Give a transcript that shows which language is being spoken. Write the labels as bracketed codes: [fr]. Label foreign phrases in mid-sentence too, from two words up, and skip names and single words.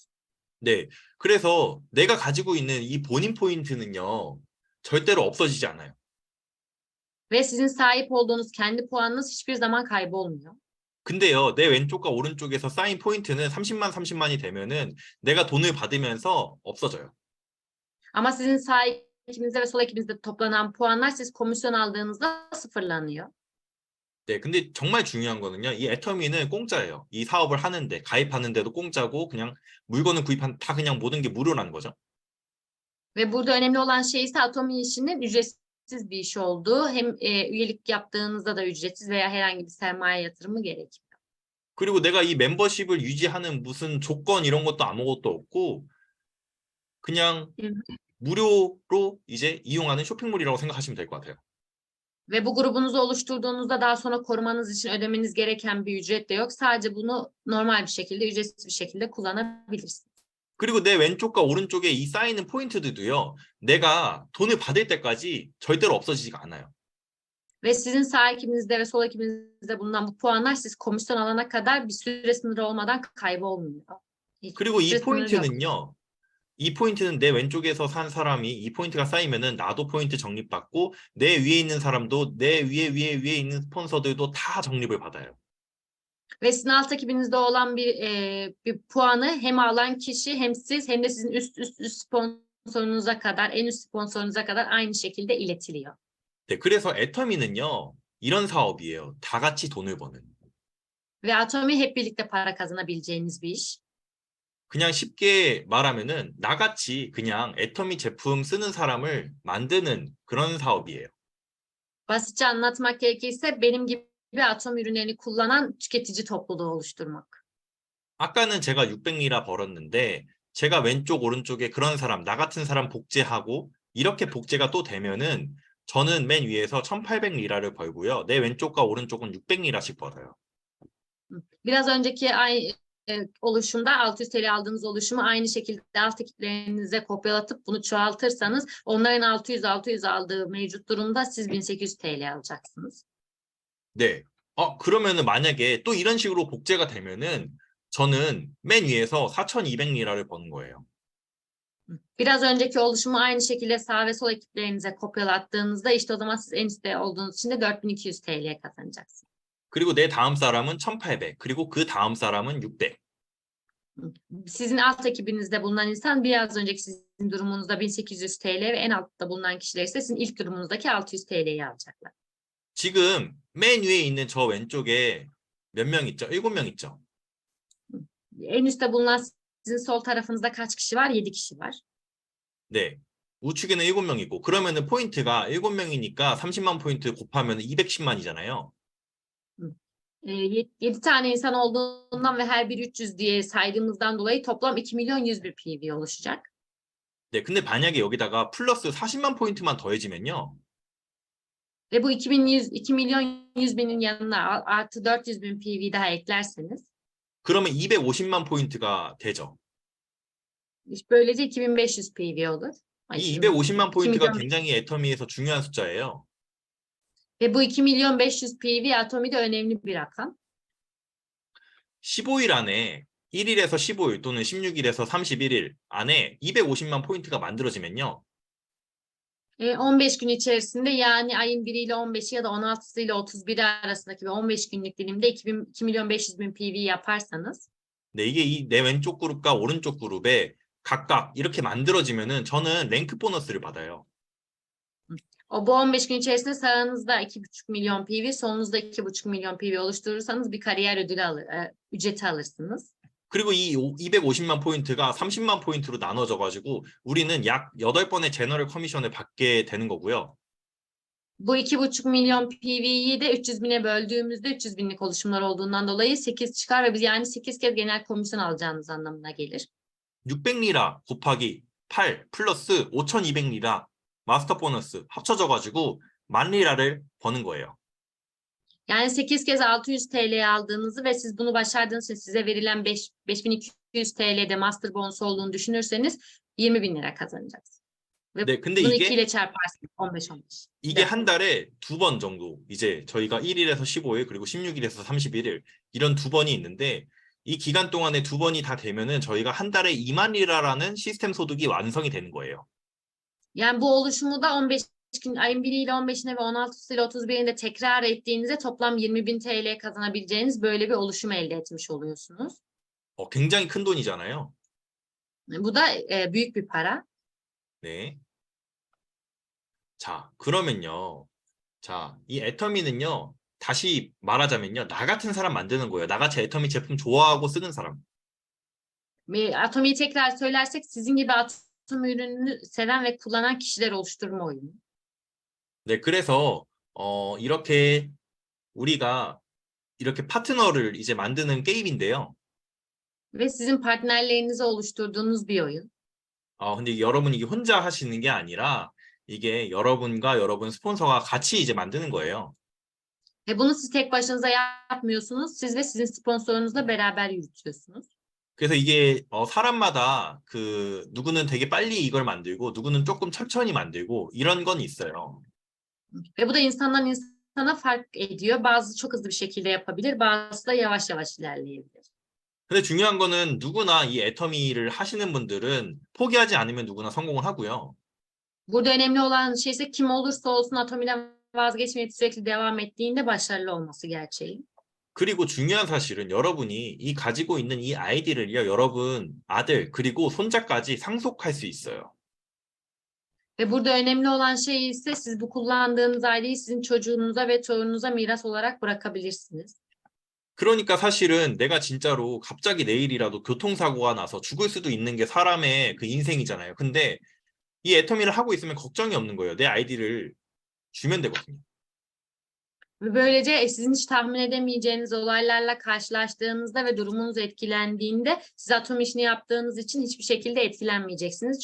[ko] 네. 그래서 내가 가지고 있는 이 본인 포인트는요. 절대로 없어지지 않아요. [tr] Ve sizin sahip olduğunuz kendi puanınız hiçbir zaman kaybolmuyor. [ko] 근데요, 내 왼쪽과 오른쪽에서 쌓인 포인트는 30만, 30만이 되면은 내가 돈을 받으면서 없어져요. [tr] Ama sizin sağ ekibinizde ve sol ekibinizde toplanan puanlar siz komisyon aldığınızda sıfırlanıyor. [ko] 네, 근데 정말 중요한 거는요, 이 애터미는 공짜예요. 이 사업을 하는데, 가입하는데도 공짜고, 그냥 물건을 다 그냥 모든 게 무료라는 거죠. [tr] Ve burada önemli olan şey ise Atomi işinin ücretsiz bir iş olduğu. Hem üyelik yaptığınızda da ücretsiz veya herhangi bir sermaye yatırımı gerekmiyor. [ko] 그리고 내가 이 멤버십을 유지하는 무슨 조건 이런 것도 아무것도 없고, 그냥 무료로 이제 이용하는 쇼핑몰이라고 생각하시면 될 것 같아요. [tr] Ve bu grubunuzu oluşturduğunuzda daha sonra korumanız için ödemeniz gereken bir ücret de yok. Sadece bunu normal bir şekilde, ücretsiz bir şekilde kullanabilirsiniz. [ko] 그리고 내 왼쪽과 오른쪽에 이 쌓이는 포인트들도요, 내가 돈을 받을 때까지 절대로 없어지지가 않아요. [tr] Ve sizin sağ ekibinizde ve sol ekibinizde bulunan bu puanlar siz komisyon alana kadar bir süre sınırı olmadan kaybolmuyor. [ko] 그리고 이 [tr] Süre sınırı yok. [ko] 포인트는요, 이 포인트는 내 왼쪽에서 산 사람이 이 포인트가 쌓이면은 나도 포인트 적립받고 내 위에 있는 사람도 내 위에 있는 스폰서들도 다 적립을 받아요. [tr] Ve sizin alt ekibinizde olan bir puanı hem alan kişi hem siz hem de sizin üst sponsorunuza kadar, en üst sponsorunuza kadar aynı şekilde iletiliyor. [ko] 네, 그래서 애터미는요, 이런 사업이에요. 다 같이 돈을 버는. [tr] Ve Atomi hep birlikte para kazanabileceğiniz bir iş. [ko] 그냥 쉽게 말하면은 나같이 그냥 애터미 제품 쓰는 사람을 만드는 그런 사업이에요. [tr] Basitçe anlatmak gerekirse benim gibi Atom ürünlerini kullanan tüketici topluluğu oluşturmak. [ko] 아까는 제가 600리라 벌었는데 제가 왼쪽 오른쪽에 그런 사람, 나 같은 사람 복제하고 이렇게 복제가 또 되면은 저는 맨 위에서 1800리라를 벌고요. 내 왼쪽과 오른쪽은 600리라씩 벌어요. [tr] Biraz önceki oluşumda 600 TL aldığınız oluşumu aynı şekilde alt ekiplerinize kopyalatıp bunu çoğaltırsanız onların 600 aldığı mevcut durumda siz 1800 TL alacaksınız. [ko] 네. 그러면은 만약에 또 이런 식으로 복제가 되면은 저는 맨 위에서 4200리라를 버는 거예요. [tr] Biraz önceki oluşumu aynı şekilde sağ ve sol ekiplerinize kopyalattığınızda işte o zaman siz en üstte olduğunuz için de 4200 TL kazanacaksınız. [ko] 그리고 내 다음 사람은 1800, 그리고 그 다음 사람은 600. [tr] Sizin alt ekibinizde bulunan insan biraz önceki sizin durumunuzda 1800 TL ve en altta bulunan kişiler ise sizin ilk durumunuzdaki 600 TL'yi alacaklar. [ko] 지금 맨 위에 있는 저 왼쪽에 몇 명 있죠? 7명 있죠? [tr] En üstte bulunan sizin sol tarafınızda kaç kişi var? 7 kişi var. [ko] 네. 우측에는 7명이고 그러면은 포인트가 7명이니까 30만 포인트 곱하면 210만이잖아요. [tr] 7 tane insan olduğundan ve her biri 300 diye saydığımızdan dolayı toplam 2.100.000 PV oluşacak. [ko] 네, 근데 만약에 여기다가 플러스 40만 포인트만 더해지면요. [tr] Ve bu 2.100.000'in yanına artı 400.000 PV daha eklerseniz [ko] 그러면 250만 포인트가 되죠. [tr] böylece 2500 PV olur. [ko] 이 250만 포인트가 [tr] 2.000.000. [ko] 굉장히 애터미에서 중요한 숫자예요. [tr] Ve bu 2.500.000 PV Atomi'de önemli bir rakam. [ko] 15일 안에 1일에서 15일 또는 16일에서 31일 안에 250만 포인트가 만들어지면요. [tr] 15 gün içerisinde yani ayın 1 ile 15'i ya da 16'sı ile 31'i arasındaki bir 15 günlük dilimde 2.500.000 PV yaparsanız [ko] 네, 이게 내 왼쪽 그룹과 오른쪽 그룹에 각각 이렇게 만들어지면은 저는 랭크 보너스를 받아요. [tr] bu 15 gün içerisinde sağınızda 2.5 milyon PV, solunuzda 2.5 milyon PV oluşturursanız bir kariyer ücreti alırsınız. [ko] 그리고 이 250만 포인트가 30만 포인트로 나눠져 가지고 우리는 약 8번의 제너럴 커미션을 받게 되는 거고요. [tr] Bu 2.5 milyon PV'yi de 300.000'e böldüğümüzde 300.000'lik oluşumlar olduğundan dolayı 8 çıkar ve biz yani 8 kez genel komisyon alacağınız anlamına gelir. [ko] 600리라 곱하기 8 플러스 5,200리라 마스터 보너스 합쳐져 가지고 10,000리라를 버는 거예요. [tr] Yani 8 kez 600 TL aldığınızı ve siz bunu başardığınız için size verilen 5200 TL'de [en] master bonus [tr] olduğunu düşünürseniz 20.000 lira kazanacaksınız. Ve [ko] 네, 근데 [tr] bunu 2 [ko] 이게 [tr] ile çarparsınız 15. [ko] 이게 네. 한 달에 2번 정도 이제 저희가 1일에서 15일 그리고 16일에서 31일 이런 2번이 있는데 이 기간 동안에 2번이 다 되면은 저희가 한 달에 2만 리라라는 시스템 소득이 완성이 되는 거예요. [tr] Yani bu oluşumu da 15 gün ayın 1 ile 15'ine ve 16 ile 31'inde tekrar ettiğinizde toplam 20.000 TL kazanabileceğiniz böyle bir oluşum elde etmiş oluyorsunuz. [ko] 굉장히 큰 돈이잖아요. [tr] Bu da büyük bir para. [ko] 네. 자, 그러면요. 자, 이 애터미는요. 다시 말하자면요. 나 같은 사람 만드는 거예요. 나같이 애터미 제품 좋아하고 쓰는 사람. [tr] Atomi'yi tekrar söylersek sizin gibi atom ürününü seven ve kullanan kişiler oluşturma oyunu. [ko] 네, 그래서 이렇게 우리가 이렇게 파트너를 이제 만드는 게임인데요. [tr] Ve sizin partnerlerinizi oluşturduğunuz bir oyun. [ko] 근데 여러분이 이게 혼자 하시는 게 아니라 이게 여러분과 여러분 스폰서가 같이 이제 만드는 거예요. [tr] Ve bunu siz tek başınıza yapmıyorsunuz. Siz ve sizin sponsorunuzla beraber yürütüyorsunuz. [ko] 그래서 이게 사람마다 그 누구는 되게 빨리 이걸 만들고 누구는 조금 천천히 만들고 이런 건 있어요. [tr] Ve bu da insandan insana fark ediyor. Bazısı çok hızlı bir şekilde yapabilir, bazısı da yavaş yavaş ilerleyebilir. [ko] 근데 중요한 거는 누구나 이 애터미를 하시는 분들은 포기하지 않으면 누구나 성공을 하고요. [tr] Burada önemli olan şey ise kim olursa olsun Atomi'den vazgeçmeyip sürekli devam ettiğinde başarılı olması gerçeği. [ko] 그리고 중요한 사실은 여러분이 이 가지고 있는 이 아이디를요, 여러분 아들 그리고 손자까지 상속할 수 있어요. [tr] Ve burada önemli olan şey ise siz bu kullandığınız aileyi sizin çocuğunuza ve torununuza miras olarak bırakabilirsiniz. [ko] 그러니까 사실은 내가 진짜로 갑자기 내일이라도 교통사고가 나서 죽을 수도 있는 게 사람의 그 인생이잖아요. 근데 이 애터미를 하고 있으면 걱정이 없는 거예요. 내 아이디를 주면 되거든요. [tr] Ve böylece sizin hiç tahmin edemeyeceğiniz olaylarla karşılaştığınızda ve durumunuz etkilendiğinde siz atom işini yaptığınız için hiçbir şekilde etkilenmeyeceksiniz.